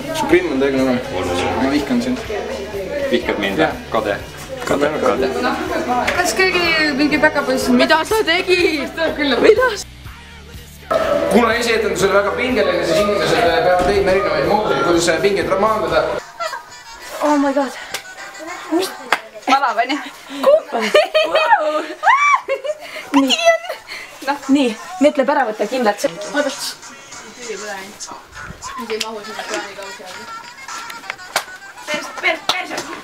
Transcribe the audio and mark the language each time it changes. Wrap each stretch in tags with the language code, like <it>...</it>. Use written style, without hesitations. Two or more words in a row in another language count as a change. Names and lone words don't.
<et>Su grimm on täiega nõme. Ma vihkan sind. Vihkad mind või? Kade. Kas keegi mingi päkapoiss? Mida sa tegid? Mida? Kuna esietendus oli väga pingeline, siis inimesed peavad leidma erinevaid moodusi, kuidas pinget maandada.</et> <en>Oh my god.</en> <et>Valav on jah? Nii, mõtleb ära võtta kindlalt. Oodats. Mingi ei mahu sinna kraanikausi alla. Perse!</et>